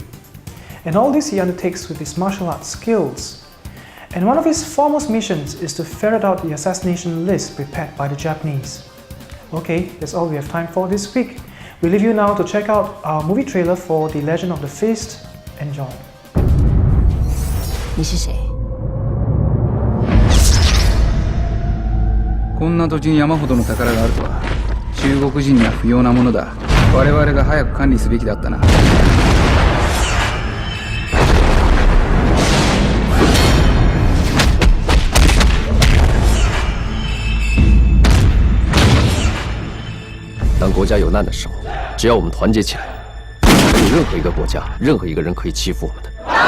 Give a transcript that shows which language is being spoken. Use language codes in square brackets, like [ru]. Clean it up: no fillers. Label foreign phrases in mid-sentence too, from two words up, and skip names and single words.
[en] And all this he undertakes with his martial arts skills. And one of his foremost missions is to ferret out the assassination list prepared by the Japanese. Okay, that's all we have time for this week. We leave you now to check out our movie trailer for The Legend of the Fist. Enjoy. [zh] 你是谁？ [ja] こんな土地に山ほどの宝があるとは中国人には不要なものだ。我々が早く管理すべきだったな。 [zh] 当国家有难的时候，只要我们团结起来，没有任何一个国家、任何一个人可以欺负我们的。